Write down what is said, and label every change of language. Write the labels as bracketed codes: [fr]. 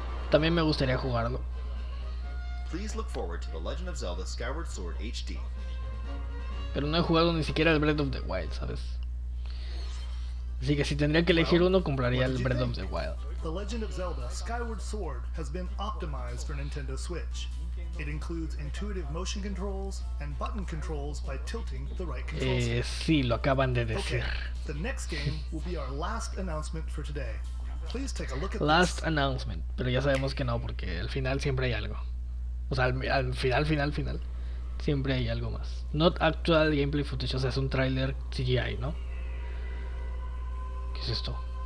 [es] También me gustaría jugarlo. [en] Please look forward to The Legend of Zelda Skyward Sword HD. [es] Pero no he jugado ni siquiera el Breath of the Wild, ¿sabes? Así que si tendría que elegir uno, compraría el Breath of the Wild. [en] The Legend of Zelda Skyward Sword has been optimized for Nintendo Switch. It includes intuitive motion controls and button controls by tilting the right control stick. [es] Sí, lo acaban de decir. [en] Okay, the next game will be our last announcement for today. Please take a look at Last this. [es] announcement, pero ya sabemos que no, porque al final siempre hay algo. O sea, al final, siempre hay algo más. [en] Not actual gameplay footage, [es] o sea, es un tráiler CGI, ¿no? ¿Qué es esto?